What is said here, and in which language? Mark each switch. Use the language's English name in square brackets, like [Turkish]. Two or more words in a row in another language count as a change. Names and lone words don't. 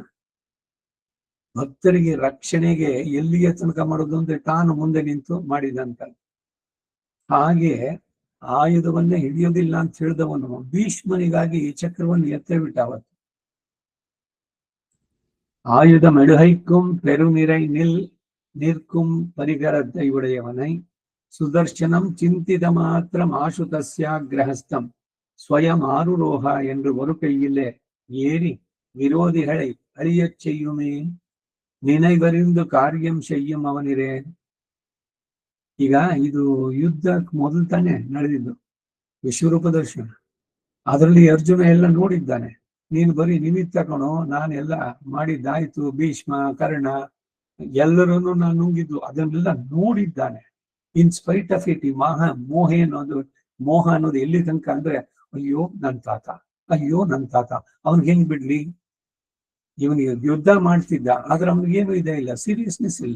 [Kannada] ಭಕ್ತರಿಗೆ ರಕ್ಷಣೆಗೆ ಎಲ್ಲಿಗೆ ತನಕ ಮಾಡೋದು ಅಂದ್ರೆ ತಾನು ಮುಂದೆ ನಿಂತು ಮಾಡಿದಂತ. ಹಾಗೆ ಆಯುಧವನ್ನೇ ಹಿಡಿಯೋದಿಲ್ಲ ಅಂತ ಹೇಳಿದವನು ಭೀಷ್ಮನಿಗಾಗಿ ಚಕ್ರವನ್ನು ಎತ್ತೇ ಬಿಟ್ಟ ಅವತ್ತು. [Tamil] ஆயுத மெடுக்கும் பெருநிரை நிற்கும் பரிகரத்தை உடையவனை [Sanskrit] सुदर्शनं चिन्तित मात्रं आशुतस्याग्रहस्तं स्वयं आरुरोह [Tamil] என்று ஒரு கையிலே ஏறி விரோதிகளை அழியச் செய்யுமே நினைவறிந்து காரியம் செய்யும் அவனிரே. [Kannada] ಈಗ ಇದು ಯುದ್ಧ ಮೊದಲು ತಾನೇ ನಡೆದಿದ್ದು, ವಿಶ್ವರೂಪ ದರ್ಶನ. ಅದರಲ್ಲಿ ಅರ್ಜುನ ಎಲ್ಲ ನೋಡಿದ್ದಾನೆ. ನೀನು ಬರೀ ನಿಮಿತ್ತ ಕಣೋ, ನಾನೆಲ್ಲ ಮಾಡಿದ್ದಾಯ್ತು. ಭೀಷ್ಮ, ಕರ್ಣ ಎಲ್ಲರನ್ನು ನಾನು ನುಂಗಿದ್ದು ಅದನ್ನೆಲ್ಲ ನೋಡಿದ್ದಾನೆ. [English] in spite of it, [Kannada] ಈ ಮೋಹ ಅನ್ನೋದು ಎಲ್ಲಿ ತನಕ ಅಂದ್ರೆ, ಅಯ್ಯೋ ನನ್ ತಾತ, ಅಯ್ಯೋ ನನ್ ತಾತ, ಅವನ್ಗೆ ಹೆಂಗ್ ಬಿಡ್ಲಿ, ಇವನಿಗೆ ಯುದ್ಧ ಮಾಡ್ತಿದ್ದ ಆದ್ರೆ ಅವನಿಗೇನು ಇದೆ ಇಲ್ಲ, ಸೀರಿಯಸ್ನೆಸ್ ಇಲ್ಲ.